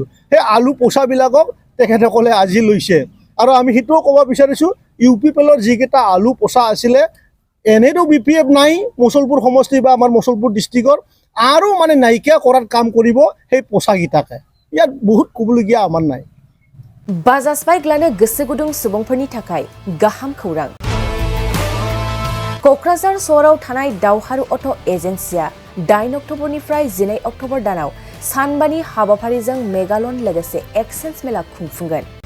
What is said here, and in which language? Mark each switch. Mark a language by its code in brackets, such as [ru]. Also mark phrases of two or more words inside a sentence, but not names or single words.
[as] সেই আলু পচাবিলাকক তেখেতসকলে আজি লৈছে আৰু আমি হিটোও ক'ব বিচাৰিছো UPPLৰ যিকেইটা আলু পচা আছিলে এনেতো BPF নাই মসলপুৰ সমষ্টি বা আমাৰ মসলপুৰ ডিস্ট্ৰিক্টৰ আৰু মানে নাইকিয়া কৰাৰ কাম কৰিব সেই পচাগিটাকে। ইয়াত বহুত কবলগীয়া আমাৰ নাই। [brx] बाजाज बाइक लानो गोसो गुदुं सुबुंफोरनि थाखाय गाहाम खौरां। क'क्राझार सहराव थानाय दावहारु अट' एजेन्सिया 8 अक्ट'बरनिफ्राय 12 अक्ट'बर दानाव सानबानि हाबाफारिजों मेगालन लोगोसे एक्सेन्ज मेला खुंफुंगोन।